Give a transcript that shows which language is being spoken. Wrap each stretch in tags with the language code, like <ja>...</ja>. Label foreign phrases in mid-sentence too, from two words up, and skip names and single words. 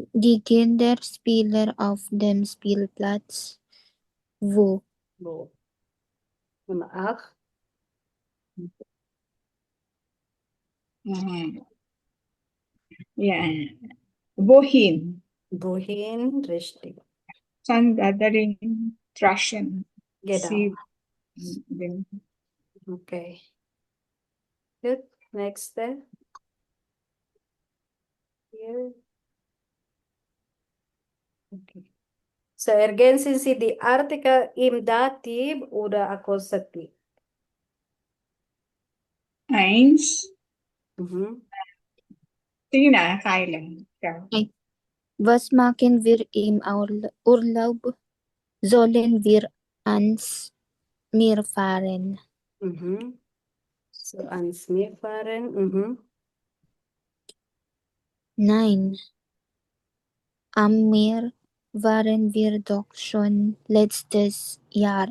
<de>Die Kinder spielen auf dem Spielplatz. Wo? Wo. Nummer 8.</de> <tl>Yan.</tl> <de>Wohin? Wohin, richtig.</de> <tl>Saan dadaling trash yan?</tl> <de>Genau. Din.</de> <en>Okay. Good. Next. Here. Okay. So,</en> <de>ergänzen Sie die Artikel im Dativ oder Akkusativ? Eins. Mhm.</de> <tl>Sige na, Kyla. Ikaw.</tl> <de>Was machen wir im Urlaub? Sollen wir ans Meer fahren? Mhm. So, ans Meer fahren. Mhm. Nein, am Meer waren wir doch schon letztes Jahr.</de>